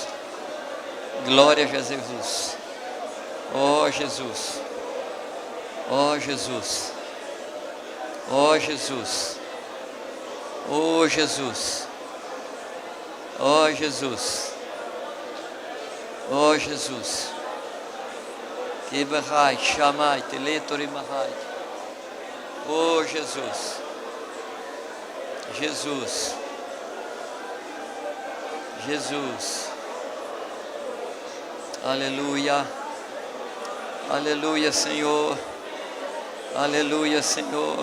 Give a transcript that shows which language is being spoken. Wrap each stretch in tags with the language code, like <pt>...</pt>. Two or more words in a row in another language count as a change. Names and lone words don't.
<pt>Glórias a Jesus. Ó Jesus. Ó Jesus. Ó Jesus. Ó Jesus. Ó Jesus. Ó Jesus. Que barrai, chamai, teletori mahai. Ó Jesus. Jesus. Jesus. Aleluia. Aleluia, Senhor. Aleluia, Senhor.</pt>